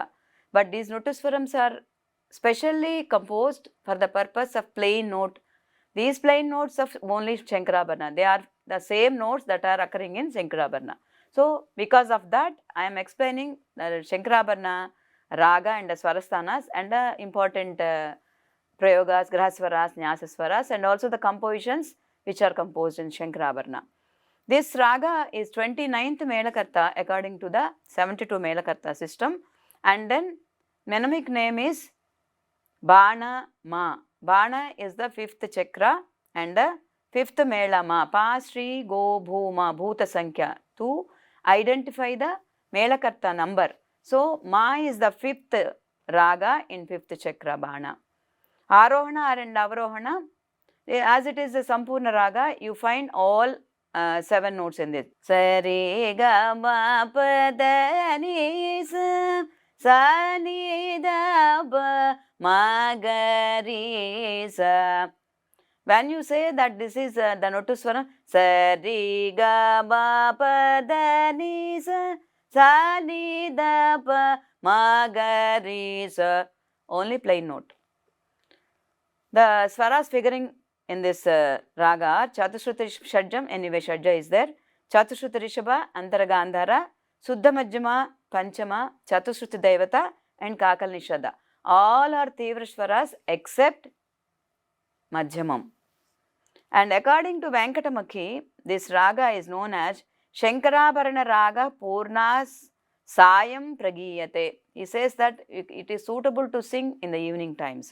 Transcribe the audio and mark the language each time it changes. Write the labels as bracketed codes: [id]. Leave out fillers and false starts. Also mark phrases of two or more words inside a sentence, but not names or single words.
[en] But these Nottusvarams are specially composed for the purpose of plain note. These plain notes of only Sankarabharana, they are the same notes that are occurring in Sankarabharana. So, because of that, I am explaining the Sankarabharana raga and the swarasthanas and the important prayogas, grahaswaras, nyasaswaras and also the compositions which are composed in Sankarabharana. This raga is 29th Melakarta according to the 72 Melakarta system, and then mnemonic name is Bana Ma. Bana is the 5th chakra and the 5th Mela Ma. Pa, Shri, Go, Bhuma, Bhuta Sankhya to identify the Melakarta number. So, Ma is the 5th raga in 5th chakra Bana. Arohana and Avarohana, as it is a Sampurna raga, you find all 7 notes in this. Sari ga ma pa da ni sa sa ni da ba ma ga ri sa. When you say that this is the Nottusvaram, Sari ga ma pa da ni sa sa ni da ba ma ga ri sa, only plain note. The swaras figuring in this raga are Chatushrut Shadjam, anyway Shadja is there, Chatushrut Rishabha, Antara Gandhara, Suddha Majjama, Panchama, Chatushrut Devata and Kakal Nishada. All are Tivra Swaras except Majjamam. And according to Venkatamaki, this raga is known as Sankarabharana raga [sa] Purnas Sayam Pragiyate. [en] He says that it is suitable to sing in the evening times.